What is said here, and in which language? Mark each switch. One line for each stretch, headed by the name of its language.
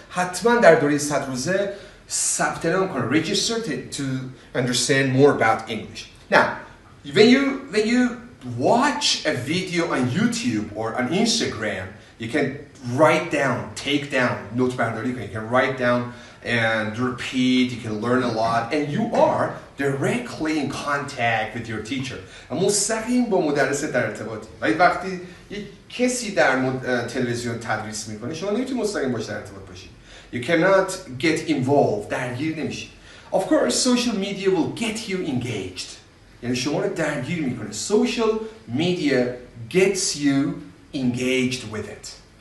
Persian: حتما در دوره 100 روزه ثبت نام کنید.
English: Register to understand more about English. Now, when you watch a video on YouTube or on Instagram, you can write down, take down, notes
Persian: برداری کنید.
English: You can write down and repeat. You can learn a lot, and you are directly in contact with your teacher.
Persian: مستقیم با مدرست در ارتباطی. ولی وقتی یک کسی در تلویزیون تدریس میکنه شما نمیتونید مستقیم باش در ارتباط باشید.
English: You cannot get involved.
Persian: درگیر نمیشید.
English: Of course, social media will get you engaged.
Persian: یعنی شما رو درگیر میکنه.
English: Social media gets you engaged with it.